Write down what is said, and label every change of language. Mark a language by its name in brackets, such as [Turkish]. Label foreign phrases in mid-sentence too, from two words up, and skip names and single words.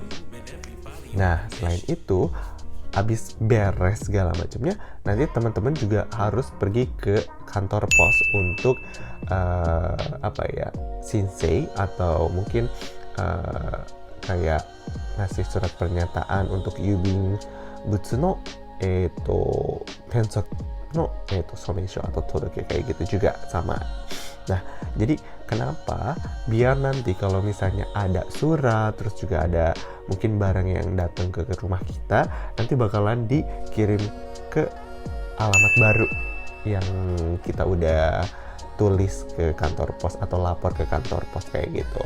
[Indonesian] Nah, selain itu, habis beres segala macamnya, nanti teman-teman juga harus pergi ke kantor pos untuk shinsei atau mungkin kayak ngasih surat pernyataan untuk [Japanese] 郵便物 の てんそく の そめいしょ [Indonesian] atau todoke, kayak gitu juga sama. Nah, jadi kenapa? Biar nanti kalau misalnya ada surat, terus juga ada mungkin barang yang datang ke rumah kita, nanti bakalan dikirim ke alamat baru yang kita udah tulis ke kantor pos atau lapor ke kantor pos kayak gitu.